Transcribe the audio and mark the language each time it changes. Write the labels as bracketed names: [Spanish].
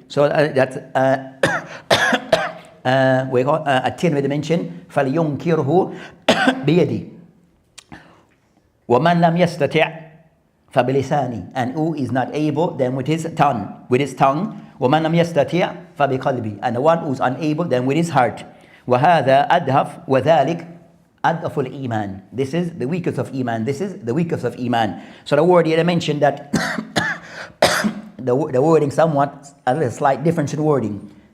[English] So that's we got a tin with the mention [Arabic] فلينكره بيدي. ومن لم يستطع فبلساني, [English] and who is not able, then with his tongue. [Arabic] ومن لم يستطع فبقلبي, [English] and the one who is unable, then with his heart. [Arabic] وهذا أدهف وذلك أدهف الإيمان. [English] This is the weakest of Iman. This is the weakest of Iman. So the word here I mentioned that the wording somewhat a little slight difference in wording.